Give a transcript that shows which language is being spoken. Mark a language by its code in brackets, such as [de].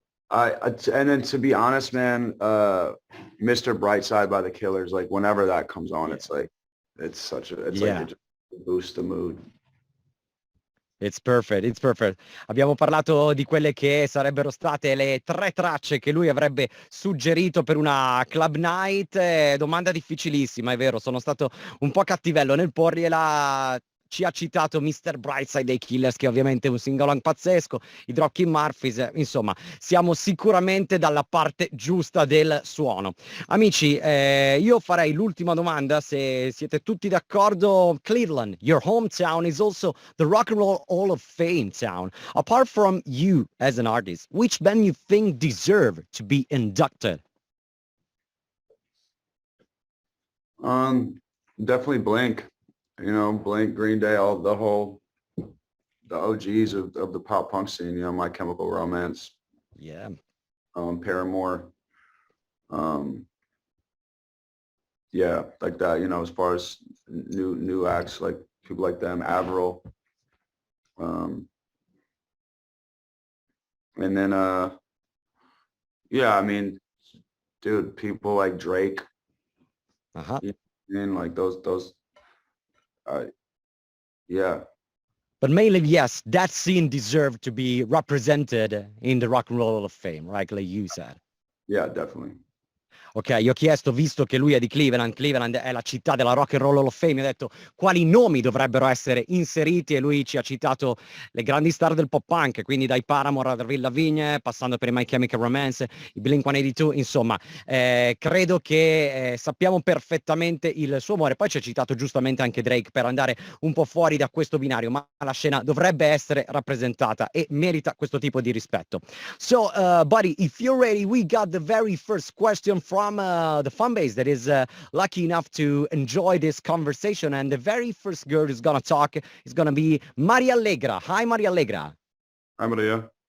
[en] And then to be honest, man, Mr. Brightside by the Killers, like whenever that comes on, Yeah. it's like like it just boosts the mood. It's perfect, it's perfect. [it] Abbiamo parlato di quelle che sarebbero state le 3 tracce che lui avrebbe suggerito per una club night. Domanda difficilissima, è vero, sono stato un po' cattivello nel porgliela. Ci ha citato Mr. Brightside dei Killers, che ovviamente è un sing-along pazzesco, i Dropkick Murphys, insomma, siamo sicuramente dalla parte giusta del suono. Amici, io farei l'ultima domanda, se siete tutti d'accordo. [en] Cleveland, your hometown, is also the Rock and Roll Hall of Fame town. Apart from you as an artist, which band you think deserve to be inducted? Definitely Blink. You know, Blink, Green Day, the OGs of the pop punk scene. You know, My Chemical Romance. Yeah. Paramore. Yeah, like that. You know, as far as new acts, like people like them, Avril. And then yeah, I mean, dude, people like Drake. Uh-huh. And like those yeah. But mainly, yes, that scene deserved to be represented in the Rock and Roll Hall of Fame, right? Like you said. Yeah, definitely. [it] Ok, io ho chiesto, visto che lui è di Cleveland, Cleveland è la città della Rock and Roll Hall of Fame, ho detto quali nomi dovrebbero essere inseriti e lui ci ha citato le grandi star del pop punk, quindi dai Paramore ad Avril Lavigne, passando per i My Chemical Romance, i Blink-182, insomma, credo che sappiamo perfettamente il suo amore. Poi ci ha citato giustamente anche Drake per andare un po' fuori da questo binario, ma la scena dovrebbe essere rappresentata e merita questo tipo di rispetto. [en] So, buddy, if you're ready, we got the very first question from the fan base that is lucky enough to enjoy this conversation. And the very first girl who's gonna talk is gonna be Maria Allegra. Hi, Maria Allegra. Hi, Maria.